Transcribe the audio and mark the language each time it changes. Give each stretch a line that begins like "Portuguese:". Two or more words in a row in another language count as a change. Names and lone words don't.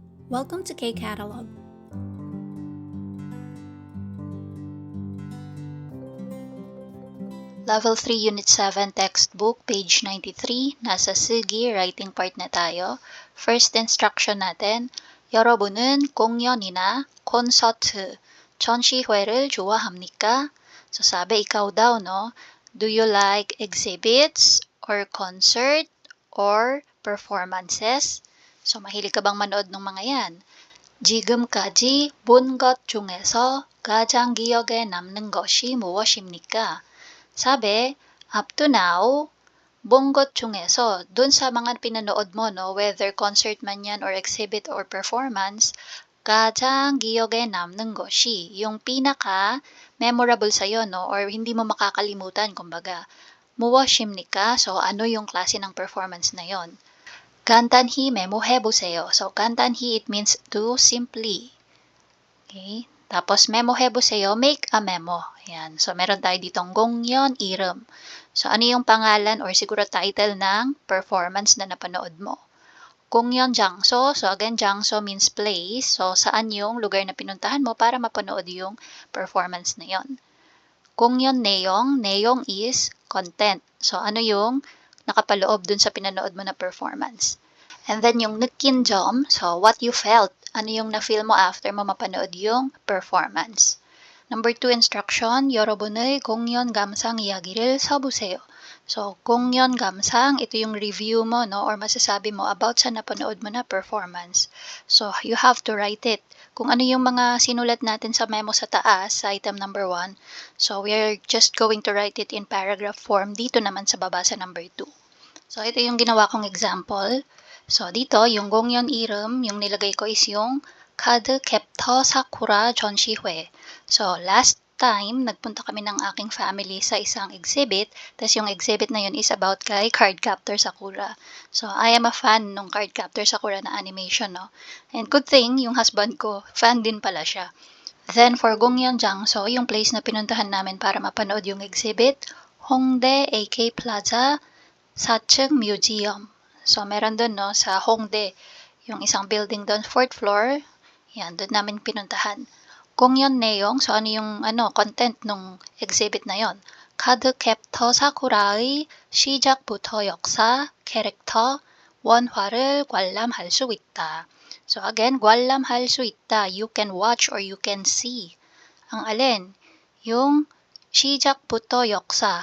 English: Welcome to K-Catalog. Level 3 Unit 7 Textbook, page 93.
Filipino: Nasa Sugi,
English: writing part
Filipino: na tayo.
English: First instruction
Filipino: natin,
Korean: 여러분은 공연이나 콘서트, 전시회를 좋아합니까?
Filipino: So sabi, ikaw daw, no?
English: Do you like exhibits or concert or performances?
Filipino: So mahilig ka bang manood ng mga yan?
Korean: 지금까지 본 것 중에서 가장 기억에 남는 것이 무엇입니까?
Filipino: Sabi,
English: up to now,
Filipino: buong
Korean: 것 중에서,
Filipino: dun sa mga pinanood mo, no,
English: whether concert
Filipino: man yan
English: or exhibit or performance,
Korean: 가장 기억에 남는 것이,
Filipino: yung pinaka memorable sa'yo, no, or hindi mo makakalimutan, kumbaga, 무엇입니까? So, ano yung klase ng performance na yon?
Korean: 간단히 메모해보세요. So, 간단히,
English: it means do simply. Okay? Tapos, 메모해보세요, make a memo.
Filipino: Ayan. So, meron tayo ditong
Korean: 공연 이름.
Filipino: So, ano yung pangalan or siguro title ng performance na napanood mo?
Korean: 공연 장소.
English: So, again, 장소 means place.
Filipino: So, saan yung lugar na pinuntahan mo para mapanood yung performance na yon?
Korean: 공연 내용. 내용
English: is content.
Filipino: So, ano yung nakapaloob dun sa pinanood mo na performance?
English: And then
Filipino: yung
Korean: 느낀 점,
English: so what you felt,
Filipino: ano yung na-feel mo after mo mapanood yung performance.
English: Number 2 instruction,
Korean: 여러분의 공연 감상 이야기를 써보세요. So, 공연 감상,
Filipino: ito yung review mo, no, or masasabi mo about sa napanood mo na performance.
English: So, you have to write it.
Filipino: Kung ano yung mga sinulat natin sa memo sa taas, sa item number 1,
English: so we are just going to write it in paragraph form
Filipino: dito naman sa baba sa number 2. So, ito yung ginawa kong example. So, dito, yung
Korean: 공연 이름,
Filipino: yung nilagay ko is yung 카드 캡터 사쿠라 전시회. So, last time, nagpunta kami ng aking family sa isang exhibit. Tapos yung exhibit na yun is about kay Cardcaptor Sakura.
English: So, I am a fan ng Cardcaptor Sakura na animation, no? And good thing,
Filipino: yung husband ko, fan din pala siya.
English: Then, for
Korean: 공연 장소,
Filipino: yung place na pinuntahan namin para mapanood yung exhibit, Hongdae AK Plaza, 4층 museum. So, meron doon, no, sa Hongdae, yung isang building doon, 4th floor. Yan, doon namin pinuntahan.
Korean: 공연 내용,
Filipino: so ano yung content nung exhibit na yon?
Korean: 카드 캡터 사쿠라의 시작부터 역사, 캐릭터, 원화를 관람할 수 있다.
English: So again,
Korean: 관람할 수 있다.
English: You can watch or you can see.
Filipino: Ang alin? Yung
Korean: 시작부터 역사.